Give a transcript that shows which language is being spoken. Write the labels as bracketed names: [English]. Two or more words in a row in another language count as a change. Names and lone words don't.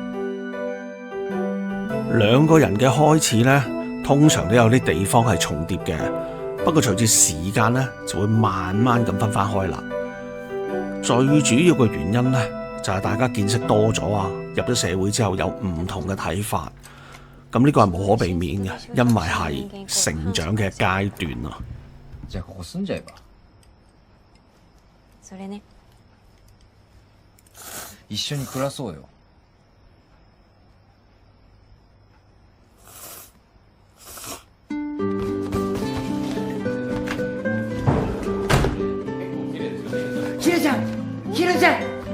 [Cantonese] 兩個人嘅開始呢，通常都有啲地方係重疊嘅，不過隨住時間呢，就會慢慢咁分翻開啦。最主要嘅原因呢，就係大家見識多咗啊，入咗社會之後有唔同嘅睇法，咁呢個係無可避免嘅，因為係成長嘅階段啊。 [Japanese] じゃあここ住んじゃえば。それね。一緒に暮らそうよ。ひるちゃん、ひるちゃん。